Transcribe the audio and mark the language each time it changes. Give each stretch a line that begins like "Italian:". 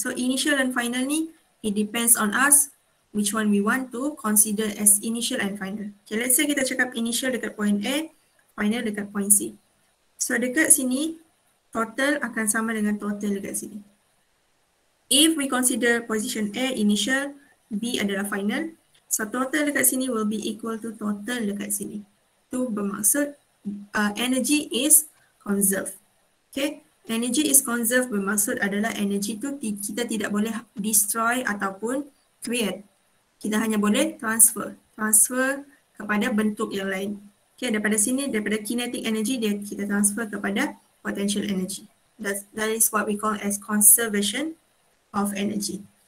English: So initial and final ni, it depends on us which one we want to consider as initial and final.
Malay: Okay,
English: let's say
Malay: kita cakap initial dekat point A, final dekat point C. So dekat sini, total akan sama dengan total dekat sini.
English: If we consider position A initial,
Malay: B adalah final,
English: so total dekat sini will be equal to total dekat sini.
Malay: Itu bermaksud
English: energy is conserved.
Malay: Okay, energy is conserved bermaksud adalah energy tu kita tidak boleh destroy ataupun create. Kita hanya boleh transfer kepada bentuk yang lain. Okay, daripada sini, daripada kinetic energy kita transfer kepada potential energy.
English: That is what we call as conservation of energy.